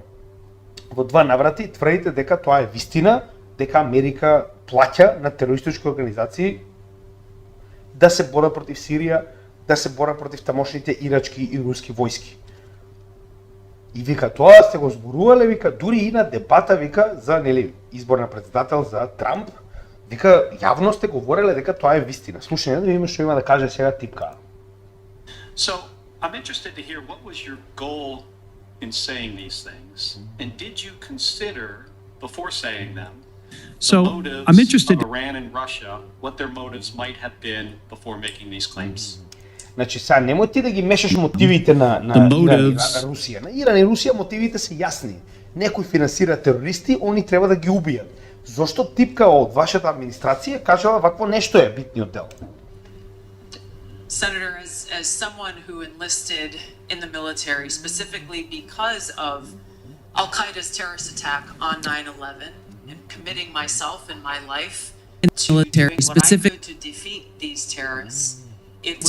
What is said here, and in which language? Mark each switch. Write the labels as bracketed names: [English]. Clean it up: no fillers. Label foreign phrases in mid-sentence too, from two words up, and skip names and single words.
[Macedonian] Во два наврати тврдите дека тоа е вистина, дека Америка плаќа на терористички организации да се борат против Сирија, да се борат против тамошните ирачки и руски војски. И вика тоа сте го зборувале, вика дури и на дебата вика за нели избор на председател за Трамп, вика јавно сте говореле дека тоа е вистина. Слушање да видиме што има да каже сега Типка. [English] So I'm interested to hear what was your goal in saying these things, and did you consider before saying them the So motives I'm interested. of Iran and Russia, what their motives might have been before making these claims? [Macedonian] Значи сега немој ти да ги мешаш мотивите на [English] The [Macedonian] Иран и [English] motives. [Macedonian] Русија. На Иран и Русија мотивите се јасни. Некој финансира терористи, они треба да ги убијат. Зошто Типка од вашата администрација кажала вакво нешто е битниот дел? [English] Senator, as someone who enlisted in the military specifically because of Al Qaeda's terrorist attack on 9/11 and committing myself and my life to military, doing what I specific- could to defeat these terrorists, it was